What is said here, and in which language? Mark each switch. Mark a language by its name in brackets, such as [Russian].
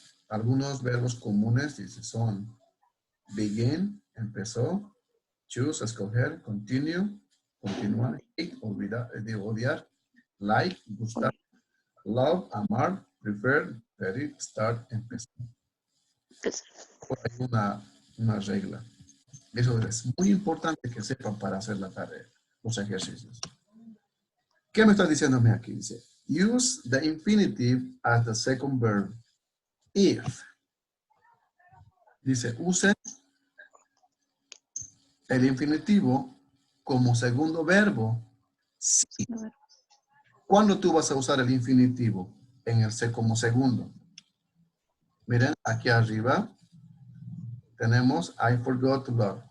[Spanish] Algunos verbos comunes dice, son begin, empezó, choose, escoger, continue, continuar, hate, olvidar, odiar, like, gustar, love, amar, prefer, pedir, start, empezar. Hay una regla. Eso es muy importante que sepan para hacer la tarea, los ejercicios. ¿Qué me está diciéndome aquí? [English] Dice, use the infinitive as the second verb if. [Spanish] Dice, use el infinitivo como segundo verbo. Sí. ¿Cuándo tú vas a usar el infinitivo como segundo? Miren, aquí arriba tenemos [English] I forgot to love.